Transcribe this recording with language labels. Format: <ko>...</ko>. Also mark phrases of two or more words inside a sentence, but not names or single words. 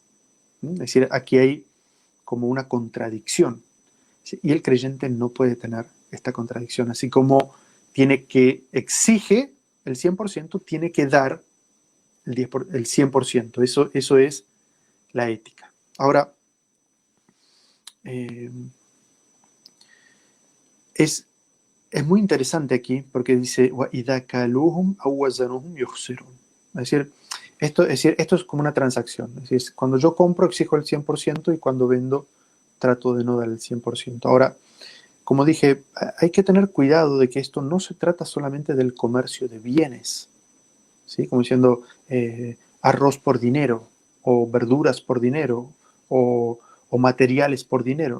<es>Es decir, aquí hay como una contradicción, y el creyente no puede tener esta contradicción, así como exige el 100%, tiene que dar el 100%. Eso es la ética. Ahora, es muy interesante aquí porque dice</es> <ar>وَإِذَا كَالُوهُمْ أَوْ وَزَنُوهُمْ يُخْسِرُونَ.</ar> <es>Es decir, esto es como una transacción. Es decir, cuando yo compro exijo el 100%, y cuando vendo trato de no dar el 100%. Ahora, como dije, hay que tener cuidado de que esto no se trata solamente del comercio de bienes, ¿sí? Como diciendo arroz por dinero, o verduras por dinero, o materiales por dinero.</es>